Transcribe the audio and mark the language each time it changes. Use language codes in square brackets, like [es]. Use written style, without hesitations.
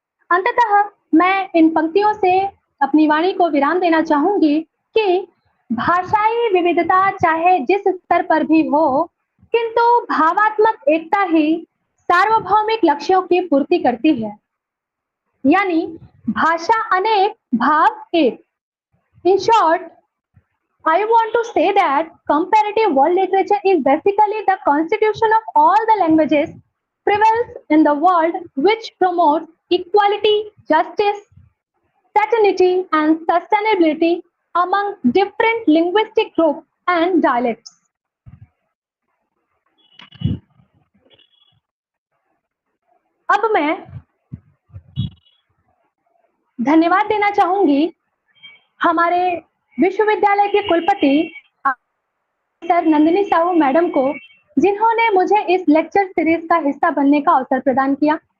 [hi] अंततः मैं इन पंक्तियों से अपनी वाणी को विराम देना चाहूंगी कि भाषाई विविधता चाहे जिस स्तर पर भी हो, किंतु भावात्मक एकता ही सार्वभौमिक लक्ष्यों की पूर्ति करती है। यानी भाषा अनेक, भाव एक। [en] In short, I want to say that comparative world literature is basically the constitution of all the languages prevails in the world, which promotes equality, justice, fraternity, and sustainability among different linguistic groups and dialects. [hi] अब मैं धन्यवाद देना चाहूंगी हमारे विश्वविद्यालय के कुलपति sir Nandini Sahu madam को, जिन्होंने मुझे इस लेक्चर सीरीज का हिस्सा बनने का अवसर प्रदान किया।